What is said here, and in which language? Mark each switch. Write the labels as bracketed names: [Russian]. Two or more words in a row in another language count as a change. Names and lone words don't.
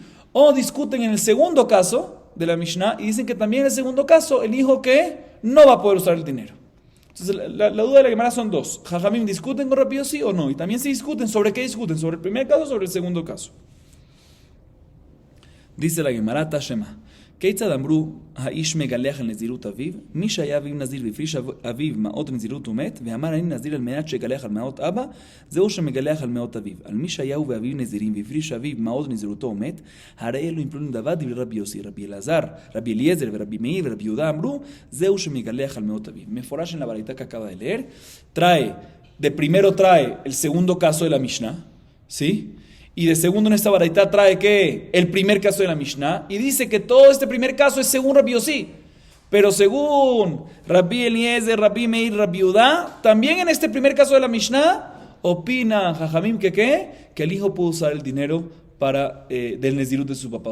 [Spanish] O discuten en el segundo caso de la Mishnah y dicen que también en el segundo caso el hijo que no va a poder usar el dinero. Entonces la duda de la Gemara son dos. ¿Jajamim discuten con Rabbi Yossi o no? Y también se discuten, ¿sobre qué discuten? ¿Sobre el primer caso o sobre el segundo caso? Dice la Gemara Tashema. [Hebrew] כיצד אמרו, האיש מגלח על נזירות אביו, מי שהיה אביו נזיר והפריש אביו מעות נזירות ומת, ואמר אני נזיר על מנת שגלח על מעות אבא, זהו שמגלח על מעות אביו. על מי שהיה הוא ואביו נזירים והפריש אביו מעות נזירותו ומת, הרי אלו יפלו נדבה דברי רבי יוסי, רבי אלעזר, רבי אליעזר ורבי מאיר ורבי יהודה אמרו, זהו שמגלח על מעות אביו. [Spanish] מפורש en la baraita que acaba de leer, primero trae el segundo caso de la Mishnah, ¿sí? Y de segundo en esta baraita trae que el primer caso de la Mishnah y dice que todo este primer caso es según Rabbi Yossi. Pero según Rabbi Eliezer, Rabbi Meir, Rabbi Yehuda, también en este primer caso de la Mishnah opina Jajamim que el hijo pudo usar el dinero del Nezirut de su papá.